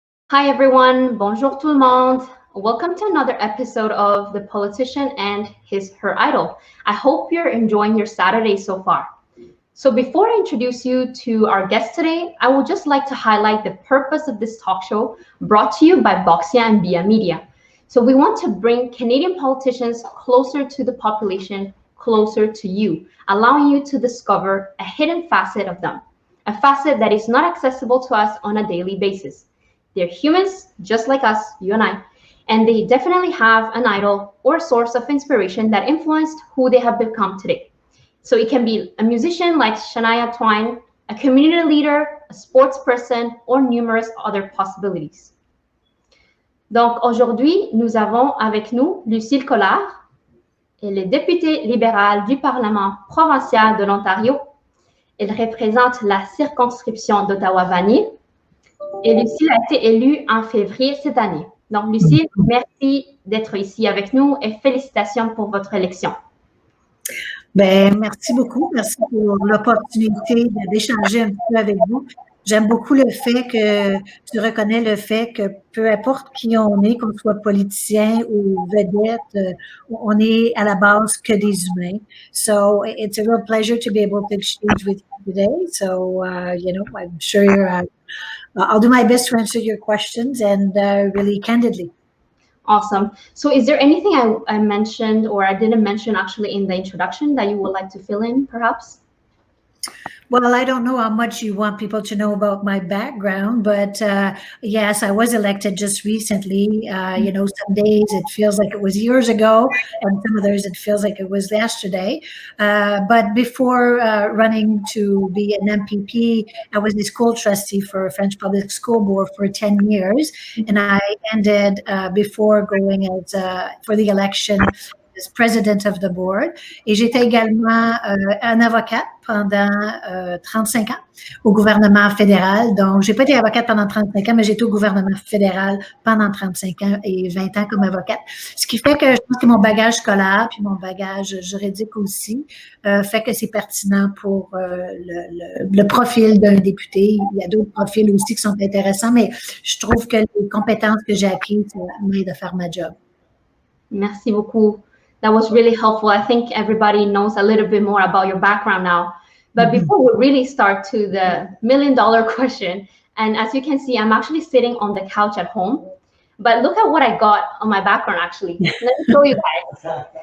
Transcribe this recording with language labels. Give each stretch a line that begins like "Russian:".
English: Hi everyone,
French: bonjour tout le monde.
English: Welcome to another episode of The Politician and Her Idol. I hope you're enjoying your Saturday so far. So before I introduce you to our guest today, I would just like to highlight the purpose of this talk show brought to you by BoXia and BIA Media. So we want to bring Canadian politicians closer to the population, closer to you, allowing you to discover a hidden facet of them, a facet that is not accessible to us on a daily basis. They're humans, just like us, you and I, and they definitely have an idol or source of inspiration that influenced who they have become today. So it can be a musician like Shania Twain, a community leader, a sports person, or numerous other possibilities.
French: Donc aujourd'hui, nous avons avec nous Lucille Collard. Elle est députée libérale du Parlement provincial de l'Ontario. Elle représente la circonscription d'Ottawa-Vanier. Et Lucille a été élue en février cette année. Donc, Lucille, merci d'être ici avec nous et félicitations pour votre élection. Ben, merci beaucoup. Merci pour l'opportunité d'échanger un peu avec vous. J'aime beaucoup le fait que tu reconnais le fait que peu importe qui on est, qu'on soit politicien ou vedette, on est à la base que des humains.
English: So it's a real pleasure to be able to exchange with you today. So, I'm sure I'll do my best to answer your questions and really candidly. Awesome. So is there anything I mentioned or I didn't mention actually in the introduction that you would like to fill in, perhaps? Well, I don't know how much you want people to know about my background, but yes, I was elected just recently. Some days it feels like it was years ago, and some others it feels like it was yesterday. But before running to be an MPP, I was the school trustee for French Public School Board for 10 years, and I ended before going for the election as president of the board.
French: Et j'étais également un avocate pendant 35 ans au gouvernement fédéral. Donc, j'ai pas été avocate pendant 35 ans, mais j'étais au gouvernement fédéral pendant 35 ans et 20 ans comme avocate. Ce qui fait que je pense que mon bagage scolaire puis mon bagage juridique aussi fait que c'est pertinent pour le profil d'un député. Il y a d'autres profils aussi qui sont intéressants, mais je trouve que les compétences que j'ai acquises m'aident à faire ma job. Merci beaucoup.
English: That was really helpful. I think everybody knows a little bit more about your background now. But before we really start to the million-dollar question, and as you can see, I'm actually sitting on the couch at home. But look at what I got on my background, actually. Let me show you guys.